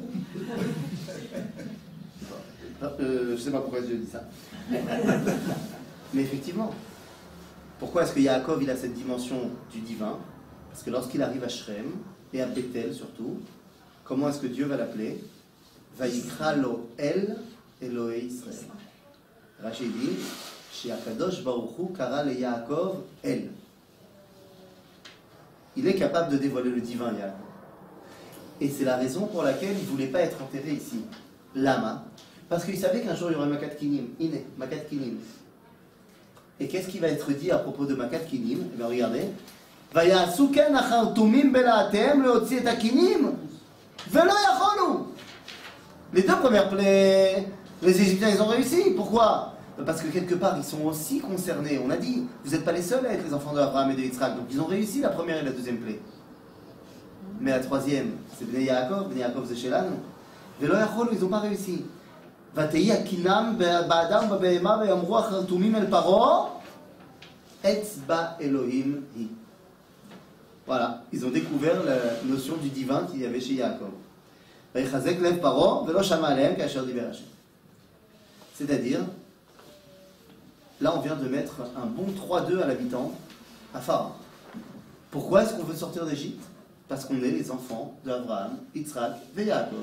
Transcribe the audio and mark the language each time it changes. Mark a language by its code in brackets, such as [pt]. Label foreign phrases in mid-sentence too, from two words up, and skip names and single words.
[fr] Je sais pas pourquoi je dis ça. Mais effectivement, pourquoi est-ce que Yaakov il a cette dimension du divin? Parce que lorsqu'il arrive à Shrem, et à Bethel surtout, comment est-ce que Dieu va l'appeler? [he] ויקרא לו אל אלהי ישראל. Rashi dit, שהקדוש ברוך הוא קרא ליעקב אל. [fr] Il est capable de dévoiler le divin, Yaakov. Et c'est la raison pour laquelle il ne voulait pas être enterré ici. Lama. Parce qu'il savait qu'un jour il y aurait [he] מכת כינים. הנה, מכת כינים. [fr] Et qu'est-ce qui va être dit à propos de [he] מכת כינים? [fr] Eh bien, regardez. [he] ויעשו כן החרטומים בלהטיהם להוציא את הכינים ולא יכולו. [fr] Les deux premières plaies, les Égyptiens ils ont réussi. Pourquoi? Parce que quelque part ils sont aussi concernés. On a dit, vous n'êtes pas les seuls à être les enfants d'Abraham et de Yitzhak. Donc ils ont réussi la première et la deuxième plaie. Mais la troisième, c'est Bnei Yaakov c'est Shelanu. [he] ולא יכולו, [fr] ils n'ont pas réussi. [he] ותהי הקינם באדם ובבהמה ויאמרו החרטומים אל פרעה אצבע אלוהים היא. [fr] Voilà, ils ont découvert la notion du divin qu'il y avait chez Yaakov. C'est-à-dire, là on vient de mettre un bon 3-2 à l'habitant, à Pharaon. Pourquoi est-ce qu'on veut sortir d'Égypte? Parce qu'on est les enfants d'Abraham, Yitzhak et Yaakov.